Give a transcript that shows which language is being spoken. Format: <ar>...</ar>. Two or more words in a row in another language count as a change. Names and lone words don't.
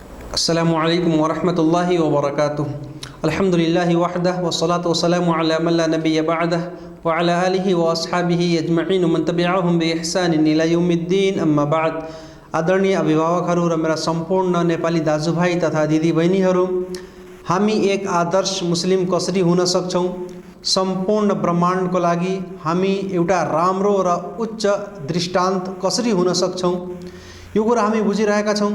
<ar>السلام عليكم ورحمة الله وبركاته. الحمد لله وحده والصلاة والسلام على من لا نبي بعده وعلى آله وأصحابه أجمعين من تبعهم بإحسان إلى يوم الدين. أما بعد.</ar> <ne>आदरणीय अभिभावकहरू र मेरा सम्पूर्ण नेपाली दाजुभाइ तथा दिदीबहिनीहरू, हामी एक आदर्श मुस्लिम कसरी हुन सक्छौँ, सम्पूर्ण ब्रह्माण्डको लागि हामी एउटा राम्रो र उच्च दृष्टान्त कसरी हुन सक्छौँ, यो कुरा हामी बुझिरहेका छौँ।</ne>